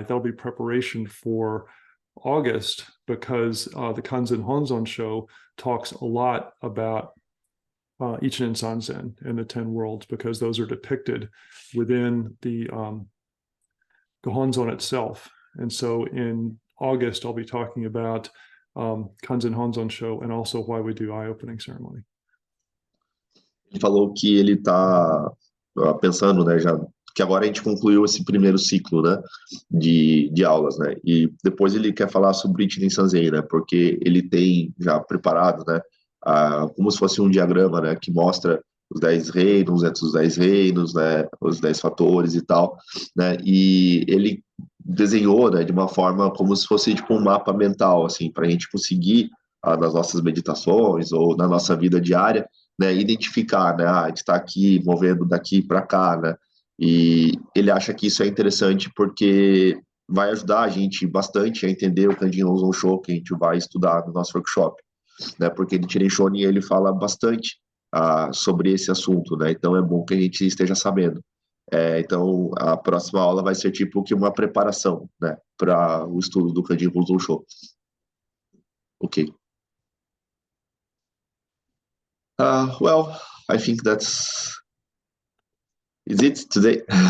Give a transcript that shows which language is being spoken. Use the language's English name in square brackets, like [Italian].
[English] That'll be preparation for August, because the Kanzen Honzon show talks a lot about Ichinen Sanzen and the 10 worlds, because those are depicted within the Gohonzon itself. And so in August, I'll be talking about Kanzen Honzon show and also why we do eye-opening ceremony. [Portuguese] Ele falou que ele está pensando, né, já que agora a gente concluiu esse primeiro ciclo, né, de aulas, né, e depois ele quer falar sobre Ichiden Sanzei, né, porque ele tem já preparado, né, como se fosse um diagrama, né, que mostra os 10 reinos, entre os 10 reinos, né, os 10 fatores e tal, né, e ele desenhou, né, de uma forma como se fosse tipo um mapa mental, assim, para a gente conseguir, nas nossas meditações ou na nossa vida diária, né, identificar, né, a gente está aqui movendo daqui para cá, né, e ele acha que isso é interessante porque vai ajudar a gente bastante a entender o Kanjin Ronson Sho que a gente vai estudar no nosso workshop, né, porque no Nichiren Shonin ele fala bastante sobre esse assunto, né, então é bom que a gente esteja sabendo. Então, a próxima aula vai ser tipo que uma preparação, né, para o estudo do Kanjin Ronson Sho. [English] Ok. Well, I think that's is it today.